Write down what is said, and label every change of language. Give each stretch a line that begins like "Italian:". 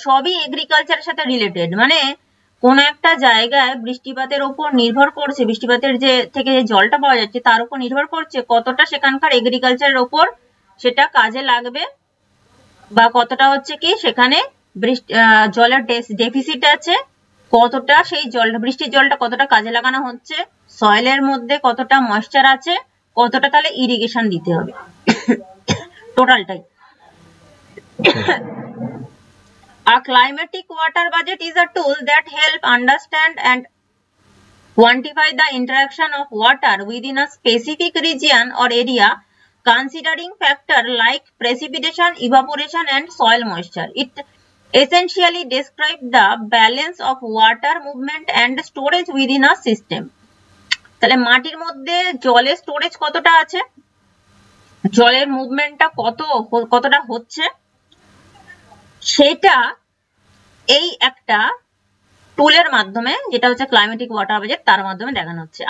Bangla: সবই এগ্রিকালচারের সাথে রিলেটেড, মানে কোন একটা জায়গায় বৃষ্টিপাতের উপর নির্ভর করছে, বৃষ্টিপাতের যে থেকে যে জলটা পাওয়া যাচ্ছে তার উপর নির্ভর করছে কতটা সেখানকার এগ্রিকালচারের উপর সেটা কাজে লাগবে, বা কতটা হচ্ছে কি সেখানে জলের ডেফিসিট আছে, কতটা সেই জলটা বৃষ্টির জলটা কতটা কাজে লাগানো হচ্ছে, সয়েলের মধ্যে কতটা ময়েশ্চার আছে, কতটা তাহলে ইরিগেশন দিতে হবে, টোটালটাই।
English: A climatic water budget is a tool that help understand and quantify the interaction of water within a specific region or area, considering factors like precipitation, evaporation, and soil moisture. It essentially describes the balance of water movement and storage within a system.
Bangla: তাহলে মাটির মধ্যে জলের storage কতটা আছে, জলের মুভমেন্টটা কতটা হচ্ছে, সেটা এই একটা টুলের মাধ্যমে, যেটা হচ্ছে ক্লাইমেটিক ওয়াটার বাজেট, তার মাধ্যমে দেখানো হচ্ছে।